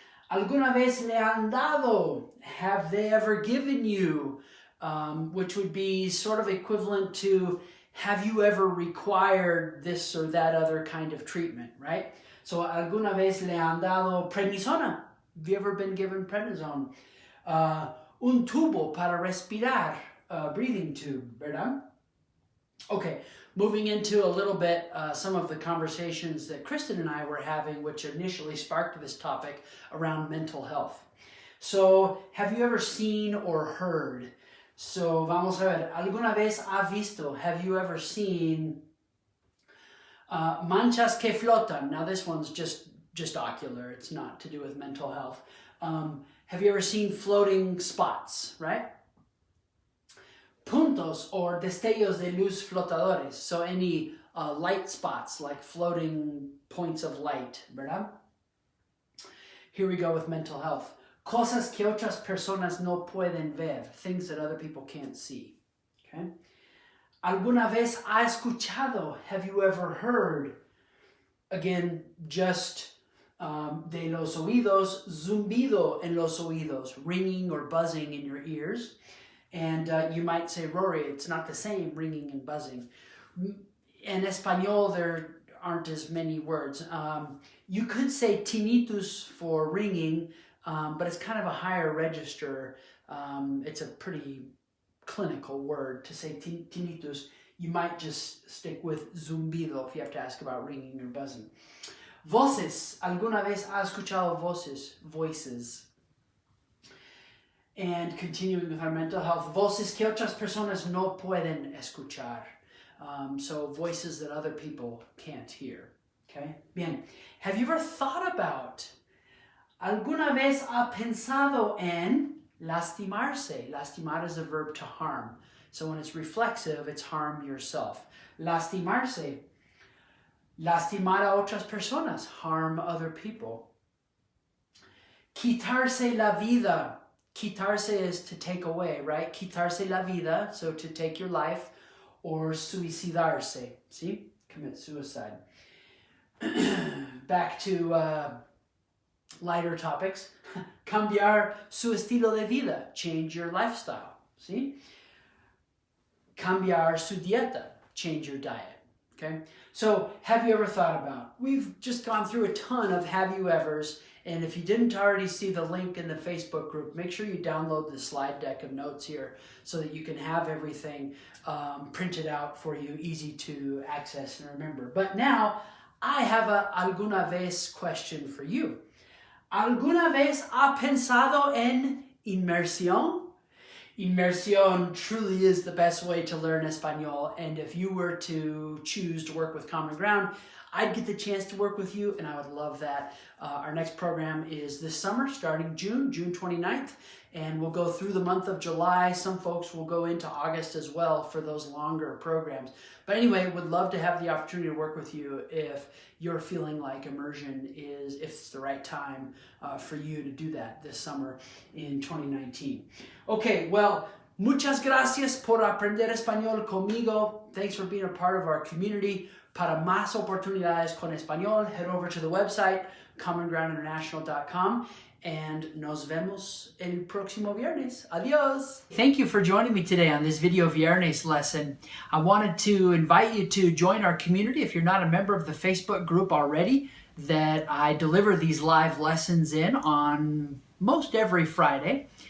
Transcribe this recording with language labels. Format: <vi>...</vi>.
<es>¿Alguna vez le han dado?</es> <en>Have they ever given you which would be sort of equivalent to, have you ever required this or that other kind of treatment, right?</en> <es>So, ¿alguna vez le han dado prednisona?</es> <en>Have you ever been given prednisone?</en> <es>Un tubo para respirar,</es> <en>breathing tube,</en> <es>¿verdad?</es> <en>Okay, moving into a little bit some of the conversations that Kristen and I were having, which initially sparked this topic around mental health. So, have you ever seen or heard?</en> <es>So, vamos a ver, ¿alguna vez ha visto?</es> <en>Have you ever seen</en> <es>manchas que flotan?</es> <en>Now, this one's just ocular. It's not to do with mental health. Have you ever seen floating spots, right?</en> <es>Puntos or destellos de luz flotadores.</es> <en>So, any light spots, like floating points of light, ¿verdad? Here we go with mental health.</en> <es>Cosas que otras personas no pueden ver,</es> <en>things that other people can't see. Okay?</en> <es>¿Alguna vez ha escuchado?</es> <en>Have you ever heard? Again, just</en> <es>de los oídos, zumbido en los oídos,</es> <en>ringing or buzzing in your ears. And you might say, Rory, it's not the same, ringing and buzzing. In Espanol, there aren't as many words. You could say tinnitus for ringing, but it's kind of a higher register. It's a pretty clinical word to say tinnitus. You might just stick with zumbido if you have to ask about ringing or buzzing.</en> <es>Voces. ¿Alguna vez ha escuchado voces?</es> <en>Voices. And continuing with our mental health,</en> <es>voces que otras personas no pueden escuchar.</es> <en>So voices that other people can't hear. Okay? Bien. Have you ever thought about,</en> <es>¿alguna vez ha pensado en lastimarse?</es> <en>Lastimar is a verb to harm. So when it's reflexive, it's harm yourself.</en> <es>Lastimarse. Lastimar a otras personas.</es> <en>Harm other people.</en> <es>Quitarse la vida.</es> <en>Quitarse is to take away, right?</en> <es>Quitarse la vida,</es> <en>so to take your life, or suicidarse, see? Commit suicide. Back to lighter topics.</en> <es>Cambiar su estilo de vida,</es> <en>change your lifestyle, see?</en> <es>Cambiar su dieta,</es> <en>change your diet, okay? So, have you ever thought about? We've just gone through a ton of have you evers. And if you didn't already see the link in the Facebook group, make sure you download the slide deck of notes here so that you can have everything printed out for you, easy to access and remember. But now, I have a alguna vez question for you.</en> <es>¿Alguna vez ha pensado en inmersión?</es> <en>Immersión truly is the best way to learn Espanol. And if you were to choose to work with Common Ground, I'd get the chance to work with you, and I would love that. Our next program is this summer, starting June 29th, and we'll go through the month of July. Some folks will go into August as well for those longer programs. But anyway, would love to have the opportunity to work with you if you're feeling like immersion is, if it's the right time for you to do that this summer in 2019.</en> <es>Okay, well, muchas gracias por aprender español conmigo.</es> <en>Thanks for being a part of our community.</en> <es>Para más oportunidades con español,</es> <en>head over to the website,</en> <es>commongroundinternational.com, and nos vemos el próximo viernes. Adiós.</es> <en>Thank you for joining me today on this Video Viernes lesson. I wanted to invite you to join our community if you're not a member of the Facebook group already, that I deliver these live lessons in on most every Friday.</en>